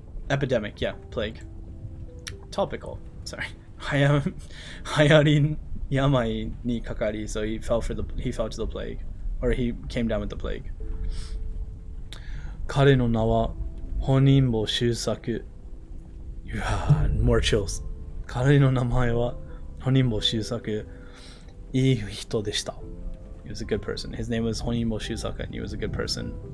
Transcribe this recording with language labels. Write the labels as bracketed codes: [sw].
[en] Epidemic, yeah, plague. Topical, sorry. [ja] Hayari yamai ni kakari, [en] so he fell to the plague, or he came down with the plague. [ja] 彼の名は本人坊周作 [en] more chills. [ja] 彼の名前は本人坊周作いい人でした [en] He was a good person. His name was 本人坊周作 and he was a good person.